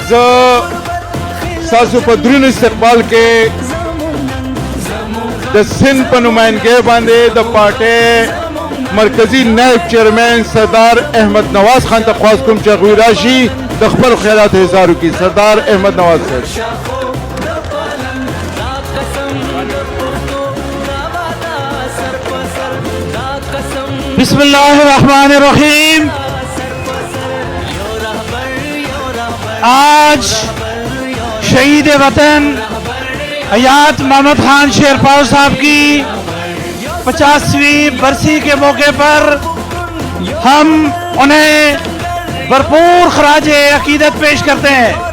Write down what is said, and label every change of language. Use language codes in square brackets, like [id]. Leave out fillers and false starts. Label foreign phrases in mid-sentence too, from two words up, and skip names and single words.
[ps] ساسو پدرون استقبال کے د سندھ په نمائندګۍ باندې د پارټۍ مرکزی نائب چیئرمین سردار احمد نواز خان ته خواست کوم چې هغوی راشي د خپلو خیالات اظهار وکړي. سردار احمد نواز صاحب. [ar] بسم اللہ الرحمن الرحیم. [ur] آج شہید وطن حیات محمد خان شیرپاؤ صاحب کی 50ویں برسی کے موقع پر ہم انہیں بھرپور خراج عقیدت پیش کرتے ہیں.